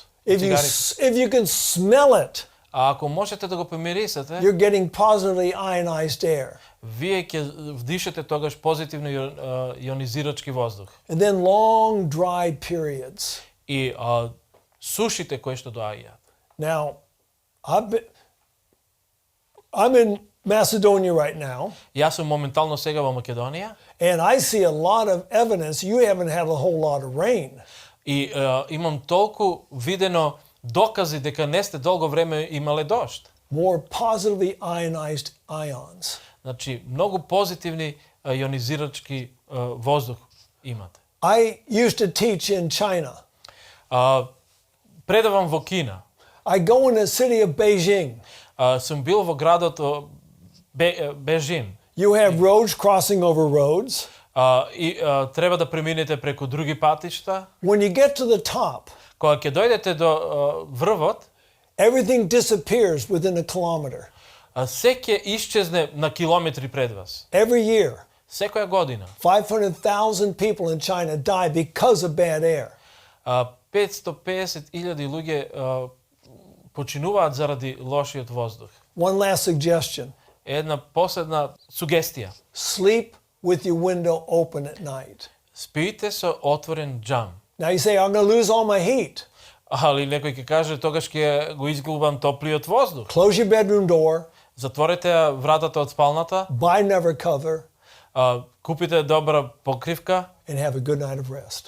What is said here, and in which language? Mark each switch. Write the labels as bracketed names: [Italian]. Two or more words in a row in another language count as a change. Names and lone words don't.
[English] If you can smell it, [Macedonian] А ако можете да го помирисате, [English] you're getting positively ionized air. [Macedonian] вие ќе вдишате тогаш позитивно ионизирачки воздух. [English] And then long dry periods. [Macedonian] И сушите кои што доаѓаат. [English] Now, I'm in Macedonia right now, [Macedonian] Јас сум моментално сега во Македонија [English] and I see a lot of evidence you haven't had a whole lot of rain. [Macedonian] и имам толку видено докази дека не сте долго време имале дожд. [English] More positively ionized ions. [Macedonian] Значи, многу позитивни ионизирачки воздух имате. [English] I used to teach in China. [Macedonian] Предавам во Кина. [English] I go in the city of Beijing. [Macedonian] Сум бил во градот Бежин. [English] You have roads crossing over roads. [Macedonian] Треба да преминете преку други патишта. [English] When you get to the top, [Macedonian] Кога ќе дојдете до врвот, [English] everything disappears within a kilometer. [Macedonian] се ќе исчезне на километри пред вас. [English] Every year, [Macedonian] Секоја година. [English] 500,000 people in China die because of bad air. [Macedonian] 550,000 луѓе починуваат заради лошиот воздух. [English] One last suggestion. [Macedonian] Една последна сугестија. [English] Sleep with your window open at night. [Macedonian] Спијте со отворен џам. [English] Now you say, I'm going to lose all my heat. [Macedonian] Али некој ќе каже, тогаш ќе го изгубам топлиот воздух. [English] Close your bedroom door, [Macedonian] Затворете ја вратата од спалната, [English] buy never cover, [Macedonian] купите добра покривка [English] and have a good night of rest.